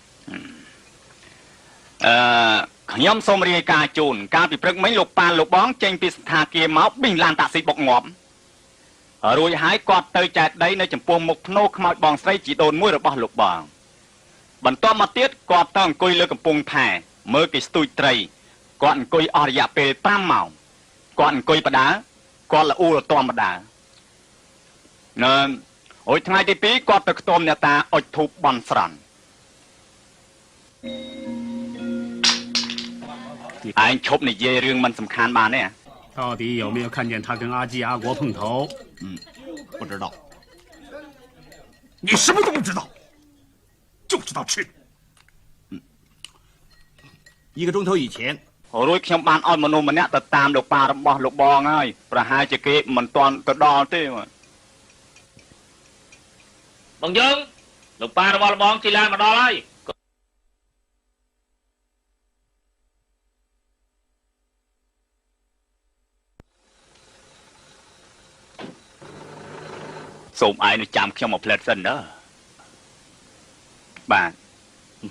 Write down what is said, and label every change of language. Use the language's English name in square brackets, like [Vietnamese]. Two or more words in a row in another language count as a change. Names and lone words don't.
[Khmer] ខ្ញុំសូមរាយការណ៍ជូនកាលពីព្រឹកមិញលោកប៉ាលោកបងចេញពីស្ថាគារមកប៊ីងឡានតាក់ស៊ីបុកងាប់រួចហើយគាត់ទៅចែកដីនៅចំពោះមុខភ្នោខ្មោចបងស្រីជីដូនមួយរបស់លោកបងបន្ទាប់មកទៀតគាត់ទៅអង្គុយលើកំពង់ផែមើលគេស្ទូចត្រីគាត់អង្គុយអស់រយៈពេល5ម៉ោងគាត់អង្គុយបដាគាត់ល្អូលតមបដា រួចថ្ងៃទី2គាត់ទៅខ្ទមអ្នកតាអុជធូបបន់ស្រន់ឯងឈប់និយាយរឿងមិនសំខាន់បានទេ [Chinese] 到底有没有看见他跟阿基阿国碰头？不知道。你什么都不知道，就知道吃。 1个钟头以前， [Khmer] រួចខ្ញុំបានឲ្យមនុស្សម្នាក់ទៅតាមលោកប៉ារបស់លោកបងហើយប្រហែលជាគេមិនទាន់ទៅដល់ទេ បងយើងលោកប៉ារបស់បងជិះឡានមកដល់ហើយ សូមឯងនឹងចាំខ្ញុំមកផ្លែតសិនណាបាទ